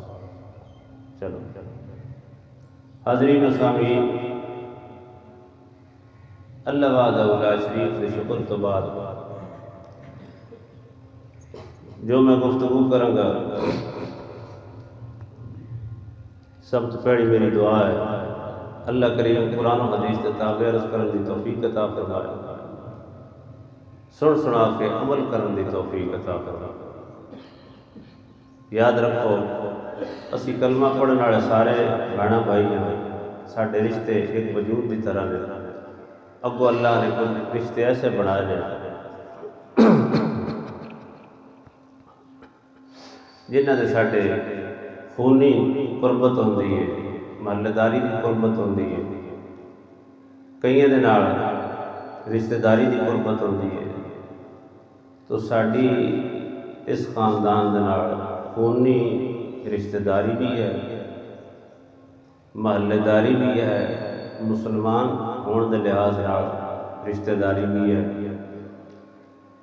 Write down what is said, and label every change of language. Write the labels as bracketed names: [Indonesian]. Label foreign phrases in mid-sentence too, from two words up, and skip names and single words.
[Urdu] چلو حاضرین و سامعین، [Arabic] اللہ وحدہ لا شریک [Urdu] کے شکر تو بعد جو میں گفتگو کروں گا سب سے پہلی میری دعا ہے اللہ کریم قرآن و حدیث کے تابع عرض کرنے کی توفیق عطا فرمائے، سنا کے عمل کرنے کی توفیق عطا فرمائے. یاد رکھو اسی کلمہ پڑھنے والے سارے بہن بھائی ہیں، سارے رشتے ایک وجود کی طرح نے. [Punjabi] اگو اللہ نے کچھ رشتے ایسے بنائے ہیں جنہاں دے ساڈے خونی قربت ہوندی ہے، محلے داری کی قربت ہوندی ہے، کئیاں دے نال رشتہ داری کی قربت ہوندی ہے. تو ساڈی اس خاندان دے نال خونی رشتہ داری بھی ہے، محلے داری بھی ہے، مسلمان ہونے دے لحاظ نال رشتہ داری بھی ہے.